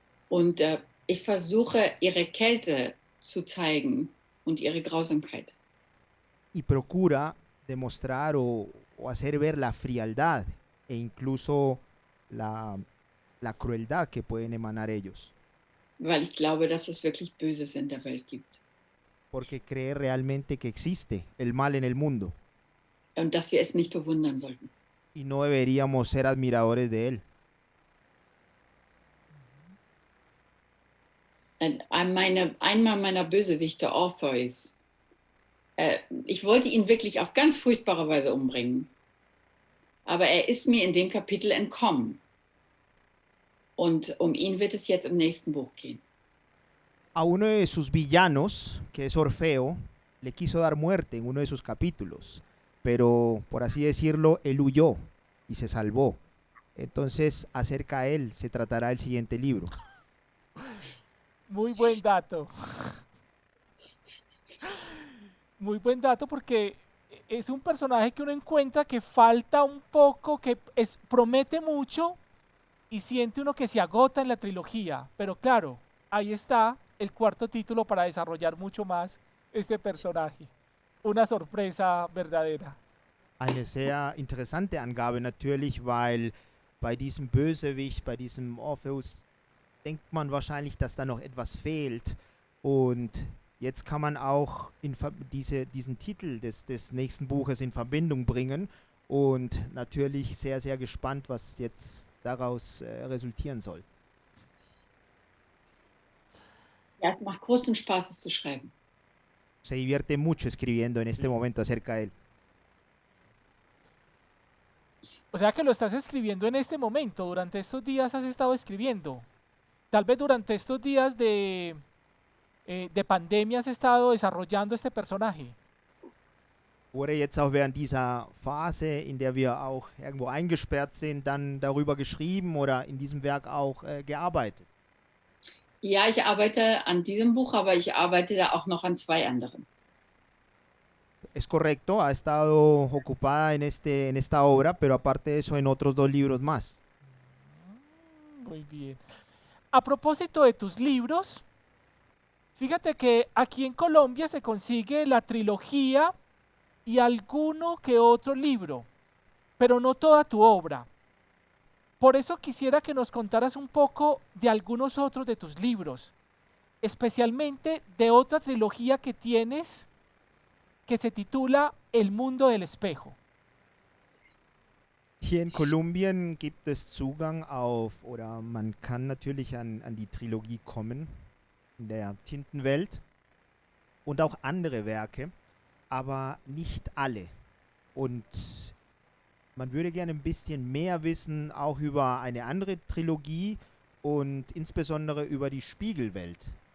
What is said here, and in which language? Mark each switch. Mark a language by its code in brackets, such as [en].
[de] Und ich versuche, ihre Kälte zu zeigen und ihre Grausamkeit. [es] Y procura demostrar o hacer ver la frialdad e incluso la crueldad que pueden emanar ellos. [de] Weil ich glaube, dass es wirklich Böses in der Welt gibt. [es] Porque cree realmente que existe el mal en el mundo. [de] Und dass wir es nicht bewundern sollten. [es] Y no deberíamos ser admiradores de él. [de] Einmal meiner Bösewichte, Orpheus, ich wollte ihn wirklich auf ganz furchtbare Weise umbringen. Aber er ist mir in dem Kapitel entkommen. Und um ihn wird es jetzt im nächsten Buch gehen. [es] A uno de sus villanos, que es Orfeo, le quiso dar muerte en uno de sus capítulos, pero por así decirlo, él huyó y se salvó. Entonces, acerca a él se tratará el siguiente libro. Muy buen dato. Muy buen dato porque es un personaje que uno encuentra que falta un poco, que promete mucho y siente uno que se agota en la trilogía. Pero claro, ahí está el cuarto título para desarrollar mucho más este personaje. Una sorpresa verdadera. [de] Eine sehr interessante Angabe natürlich, weil bei diesem Bösewicht, bei diesem Orpheus, denkt man wahrscheinlich, dass da noch etwas fehlt. Und jetzt kann man auch diesen Titel des nächsten Buches in Verbindung bringen. Und natürlich sehr, sehr gespannt, was jetzt daraus resultieren soll. Ja, es macht großen Spaß, es zu schreiben. [es] Se divierte mucho escribiendo en este momento acerca de él. O sea que lo estás escribiendo en este momento, durante estos días has estado escribiendo. Tal vez durante estos días de pandemia has estado desarrollando este personaje. [de] Oder jetzt auch während dieser Phase, in der wir auch irgendwo eingesperrt sind, dann darüber geschrieben oder in diesem Werk auch gearbeitet. Ja, ich arbeite an diesem Buch, aber ich arbeite da auch noch an 2 anderen. [es] Es correcto, ha estado ocupada en esta obra, pero aparte de eso en otros 2 libros más. Muy bien. A propósito de tus libros, fíjate que aquí en Colombia se consigue la trilogía y alguno que otro libro, pero no toda tu obra. Por eso quisiera que nos contaras un poco de algunos otros de tus libros, especialmente de otra trilogía que tienes que se titula El mundo del espejo. [de] Hier in Kolumbien gibt es Zugang auf, oder man kann natürlich an die Trilogie kommen, in der Tintenwelt und auch andere Werke, aber nicht alle. Und man würde gerne ein bisschen mehr wissen, auch über eine andere Trilogie und insbesondere über die Spiegelwelt.